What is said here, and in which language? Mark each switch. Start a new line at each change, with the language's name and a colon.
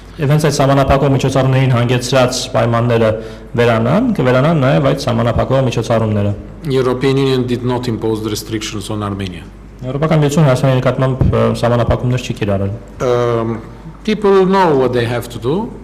Armenian: Events այդ սահմանափակող միջոցառումներին հանգեցրած պայմանները կվերանան նաև այդ սահմանափակող միջոցառումները։
English: European Union did not impose the restrictions on Armenia.
Armenian: Եվրոպական միությունը Հայաստանի նկատմամբ սահմանափակումներ չի կիրառել։
English: People know what they have to do.